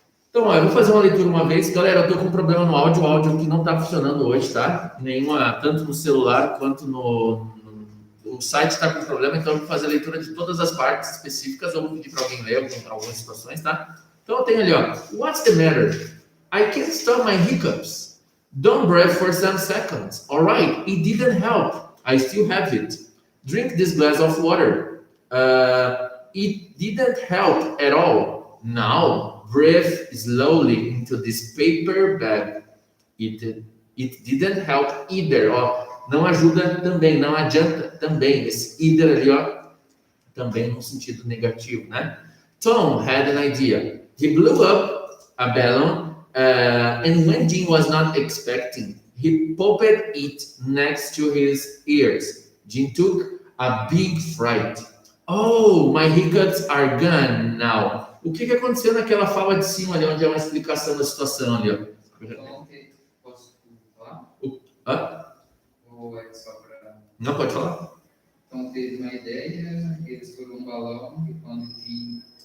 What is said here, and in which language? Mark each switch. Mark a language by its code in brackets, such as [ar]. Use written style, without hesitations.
[pt] Então, eu vou fazer uma leitura uma vez. Galera, eu tô com um problema no áudio, o áudio que não tá funcionando hoje, tá? Tanto no celular quanto o site tá com problema, então eu vou fazer a leitura de todas as partes específicas, ou vou pedir para alguém ler algumas situações, tá? Então eu tenho ali, ó, [en] what's the matter? I can't stop my hiccups. Don't breathe for some seconds. Alright, it didn't help. I still have it. Drink this glass of water. It didn't help at all. Now, breathe slowly into this paper bag. It didn't help either. [pt] Ó, não ajuda também, não adianta também. Esse either ali, ó, também no sentido negativo, né? [en] Tom had an idea. He blew up a balloon, and when Jim was not expecting, he popped it next to his ears. Jim took a big fright. Oh, my hiccups are gone now. [pt] O que aconteceu naquela fala de cima ali, onde é uma explicação da situação ali, ó? Então, posso falar? Hã? Ou é só para... Não pode falar? Então, teve uma ideia, eles foram um balão e quando Jim...